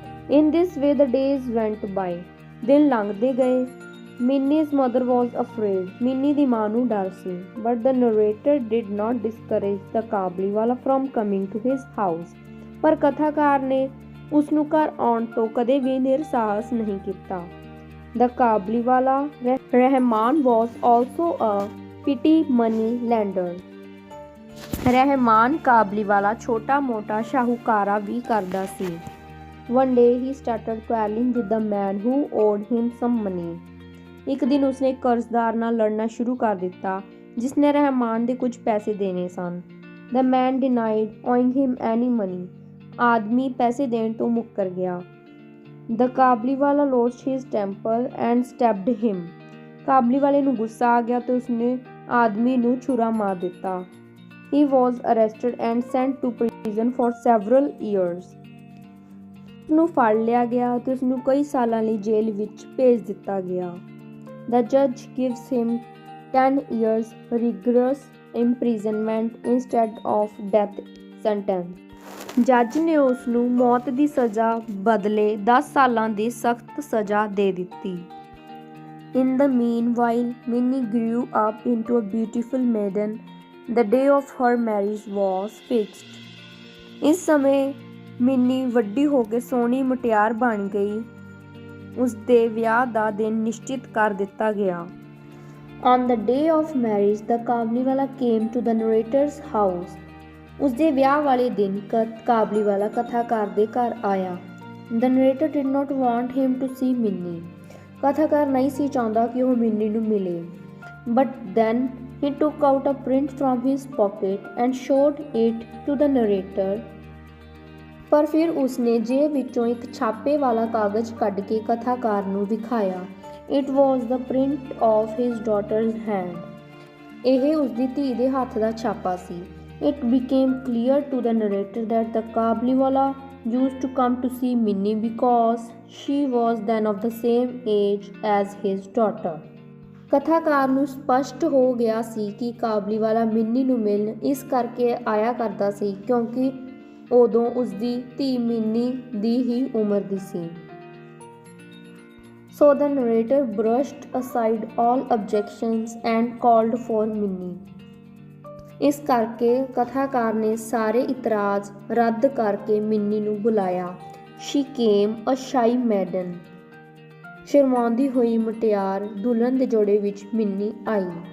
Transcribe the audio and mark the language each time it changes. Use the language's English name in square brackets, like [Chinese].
[English] In this way the days went by. [Punjabi] ਦਿਨ ਲੰਘਦੇ ਗਏ। [English] Minnie's mother was afraid. [Punjabi] Mini ਦੀ ਮਾਂ ਨੂੰ ਡਰ ਸੀ। [English] But the narrator did not discourage the Kabliwala from coming to his house. [Punjabi] ਪਰ ਕਥਾਕਾਰ ਨੇ ਉਸ ਨੂੰ ਘਰ ਆਉਣ ਤੋਂ ਕਦੇ ਵੀ ਨਿਰਸਾਹਸ ਨਹੀਂ ਕੀਤਾ। [English] The Kabliwala Rahman was also a petty money lender. [Punjabi] Rahman ਕਾਬਲੀਵਾਲਾ ਛੋਟਾ-ਮੋਟਾ ਸ਼ਾਹੂਕਾਰਾ ਵੀ ਕਰਦਾ ਸੀ। [English] One day he started quarreling with the man who owed him some money. [Punjabi] ਇੱਕ ਦਿਨ ਉਸਨੇ ਇੱਕ ਕਰਜ਼ਦਾਰ ਨਾਲ ਲੜਨਾ ਸ਼ੁਰੂ ਕਰ ਦਿੱਤਾ ਜਿਸ ਨੇ ਰਹਿਮਾਨ ਦੇ ਕੁਝ ਪੈਸੇ ਦੇਣੇ ਸਨ। [English] The man denied owing him any money. [Punjabi] ਆਦਮੀ ਪੈਸੇ ਦੇਣ ਤੋਂ ਮੁੱਕਰ ਗਿਆ। [English] The Kabliwala lost his temper and stabbed him. [Punjabi] ਕਾਬਲੀਵਾਲੇ ਨੂੰ ਗੁੱਸਾ ਆ ਗਿਆ ਤੇ ਉਸਨੇ ਆਦਮੀ ਨੂੰ ਛੁਰਾ ਮਾਰ ਦਿੱਤਾ। [English] He was arrested and sent to prison for several years. [Punjabi] ਉਸਨੂੰ ਫੜ ਲਿਆ ਗਿਆ ਤੇ ਉਸਨੂੰ ਕਈ ਸਾਲਾਂ ਲਈ ਜੇਲ੍ਹ ਵਿੱਚ ਭੇਜ ਦਿੱਤਾ ਗਿਆ। [English] The judge gives him 10 years rigorous imprisonment instead of death sentence. [Punjabi] ਜੱਜ ਨੇ ਉਸ ਨੂੰ ਮੌਤ ਦੀ ਸਜ਼ਾ ਬਦਲੇ 10 ਸਾਲਾਂ ਦੀ ਸਖਤ ਸਜ਼ਾ ਦੇ ਦਿੱਤੀ। [English] In the meanwhile, Minnie grew up into a beautiful maiden. The day of her marriage was fixed. [Punjabi] ਇਸ ਸਮੇਂ ਮਿੰਨੀ ਵੱਡੀ ਹੋ ਕੇ ਸੋਹਣੀ ਮੁਟਿਆਰ ਬਣ ਗਈ। ਉਸ ਦੇ ਵਿਆਹ ਦਾ ਦਿਨ ਨਿਸ਼ਚਿਤ ਕਰ ਦਿੱਤਾ ਗਿਆ। [English] On the day of marriage, the Kabliwala came to the narrator's house. [Punjabi] ਉਸ ਦੇ ਵਿਆਹ ਵਾਲੇ ਦਿਨ ਕਾਬਲੀਵਾਲਾ ਕਥਾਕਾਰ ਦੇ ਘਰ ਆਇਆ। [English] The narrator did not want him to see Minnie. [Punjabi] ਕਥਾਕਾਰ ਨਹੀਂ ਸੀ ਚਾਹੁੰਦਾ ਕਿ ਉਹ ਮਿੰਨੀ ਨੂੰ ਮਿਲੇ। [English] But then he took out a print from his pocket and showed it to the narrator. [Punjabi] ਪਰ ਫਿਰ ਉਸਨੇ ਜੇਬ ਵਿੱਚੋਂ ਇੱਕ ਛਾਪੇ ਵਾਲਾ ਕਾਗਜ਼ ਕੱਢ ਕੇ ਕਥਾਕਾਰ ਨੂੰ ਵਿਖਾਇਆ। [English] It was the print of his daughter's hand. [Punjabi] ਇਹ ਉਸਦੀ ਧੀ ਦੇ ਹੱਥ ਦਾ ਛਾਪਾ ਸੀ। [English] It became clear to the narrator that the Kabliwala used to come to see Minnie because she was then of the same age as his daughter. [Punjabi] ਕਥਾਕਾਰ ਨੂੰ ਸਪਸ਼ਟ ਹੋ ਗਿਆ ਸੀ ਕਿ ਕਾਬਲੀਵਾਲਾ ਮਿੰਨੀ ਨੂੰ ਮਿਲਣ ਇਸ ਕਰਕੇ ਆਇਆ ਕਰਦਾ ਸੀ ਕਿਉਂਕਿ ਉਦੋਂ ਉਸਦੀ ਧੀ ਮਿੰਨੀ ਦੀ ਹੀ ਉਮਰ ਦੀ ਸੀ। [English] So the narrator brushed aside all objections and called for Minnie. [Punjabi] ਇਸ ਕਰਕੇ ਕਥਾਕਾਰ ਨੇ ਸਾਰੇ ਇਤਰਾਜ਼ ਰੱਦ ਕਰਕੇ ਮਿੰਨੀ ਨੂੰ ਬੁਲਾਇਆ। [English] She came a shy maiden. [Punjabi] ਸ਼ਰਮਾਉਂਦੀ ਹੋਈ ਮੁਟਿਆਰ ਦੁਲਹਨ ਦੇ ਜੋੜੇ ਵਿੱਚ ਮਿੰਨੀ ਆਈ।